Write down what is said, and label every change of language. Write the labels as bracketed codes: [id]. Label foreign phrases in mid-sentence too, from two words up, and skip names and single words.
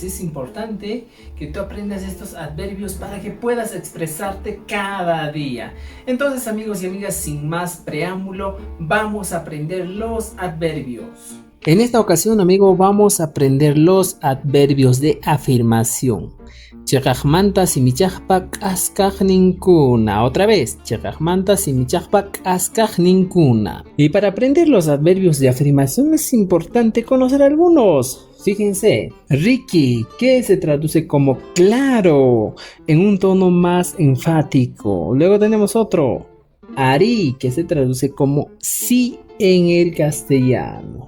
[es] Es importante que tú aprendas estos adverbios para que puedas expresarte cada día. Entonces, amigos y amigas, sin más preámbulo, vamos a aprender los adverbios. En esta ocasión, amigo, vamos a aprender los adverbios de afirmación. [qu] Chekajmanta simichajpak askaj ninkuna. Otra vez, chekajmanta simichajpak askaj ninkuna. [es] Y para aprender los adverbios de afirmación es importante conocer algunos. Fíjense, Ricky, que se traduce como claro, en un tono más enfático. Luego tenemos otro, Ari, que se traduce como sí en el castellano.